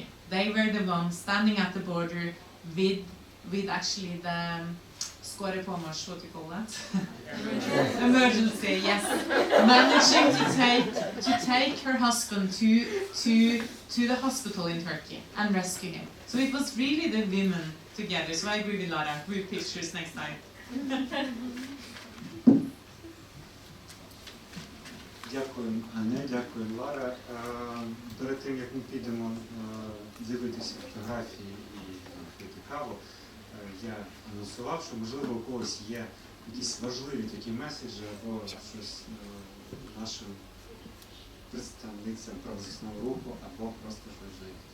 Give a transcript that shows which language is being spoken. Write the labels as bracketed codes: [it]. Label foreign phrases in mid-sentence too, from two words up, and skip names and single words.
[en] They were the ones standing at the border with actually the what do you call that? Emergency, yes. Managing to take her husband to the hospital in Turkey and rescue him. So it was really the women together. So I agree with Lara. Group pictures next time. [uk] Дякую, Аня, дякую, Лара. Перед тим, як ми підемо дивитися фотографії і пити каву, я анонсував, що, можливо, у когось є якісь важливі такі меседжі або щось нашим представницям правозахисного руху, або просто щось